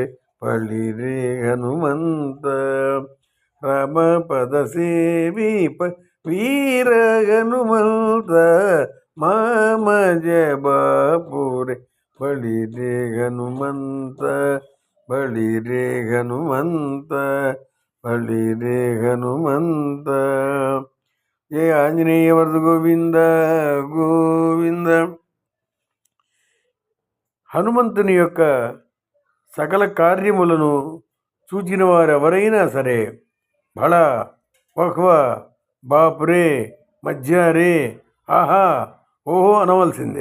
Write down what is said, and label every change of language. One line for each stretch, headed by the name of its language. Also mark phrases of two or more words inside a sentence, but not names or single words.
Kannada: ಪಳಿರೆ ಹನುಮಂತ ರಾಮ ಪದ ಸೇವೀಪ ವೀರ ಹನುಮಂತ ಮಾಮಜ ಬಾಪುರೆ ಬಳಿರೆ ಹನುಮಂತ ಬಳಿರೆ ಹನುಮಂತ ಬಳಿರೆ ಹನುಮಂತ
Telugu: జయ ఆంజనేయ వరద గోవింద గోవింద. హనుమంతుని యొక్క సకల కార్యములను చూచిన వారు ఎవరైనా సరే బళ వహ్వా బాపురే మధ్యారే ఆహా ఓహో అనవలసిందే.